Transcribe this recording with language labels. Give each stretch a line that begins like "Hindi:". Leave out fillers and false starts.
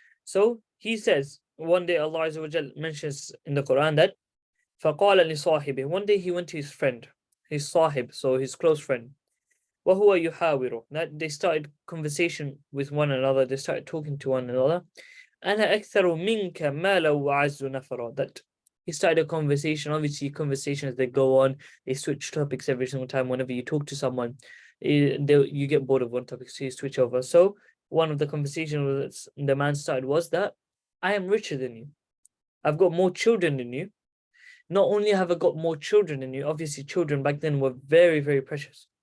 English: So he says, one day Allah Azza wa Jal mentions in the Quran that
Arabic: فَقَالَ لِصَاحِبِهِ,
English: one day he went to his friend, his sahib, so his close friend.
Arabic: وَهُوَ يُحَاوِرُ,
English: that they started conversation with one another, they started talking to one another.
Arabic: أَنَا أَكْثَرُ مِنْكَ مَالًا وَعَزُّ نَفَرًا,
English: that he started a conversation. Obviously, conversations, they go on, they switch topics every single time. Whenever you talk to someone, you get bored of one topic, so you switch over. So one of the conversations the man started was that I am richer than you. I've got more children than you. Not only have I got more children than you, obviously children back then were very, very precious.